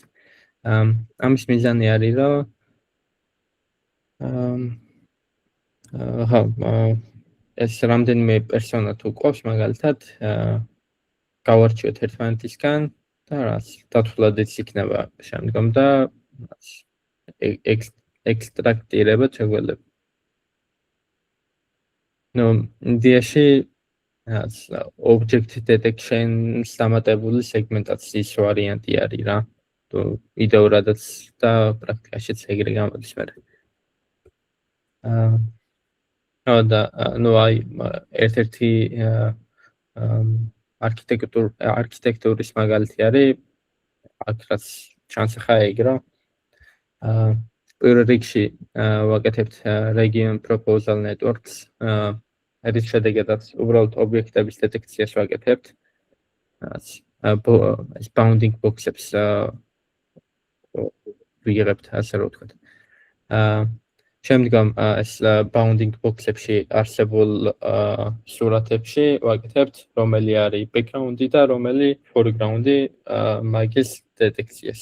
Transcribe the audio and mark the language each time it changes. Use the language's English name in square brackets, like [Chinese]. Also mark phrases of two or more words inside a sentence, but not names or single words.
[Georgian] ამის მიზანი არის, რომ ეს რამდენიმე პერსონა თუ ყავს მაგალითად გავარჩიოთ ერთმანეთისგან და რაც დათვლადიც იქნება შემდგომ და ექსტრაქტირება შეგვეძლება. ნუ იდეაში [English] object detection- [Georgian] ს დამატებული სეგმენტაციის ვარიანტი არის რა. თუ იდეურადაც და პრაქტიკაშიც ეგრე გამოდის მე. და ნუ აი ერთ-ერთი არქიტექტურის მაგალითი არის აქ რაც ჩანს ხა ეგ რა. პირველ რიგში ვაკეთებთ [English] region proposal networks [Georgian] რის შედეგადაც უბრალოდ ობიექტების დეტექციას ვაკეთებთ. ეს [English] bounding box- [Georgian] ებს ვიღებთ ასე რომ ვთქვათ. შემდგომ ეს [English] bounding box- [Georgian] ებში არსებულ სურათებში ვაკეთებთ რომელი არის background-ი და რომელი foreground-ი მაგის დეტექციას.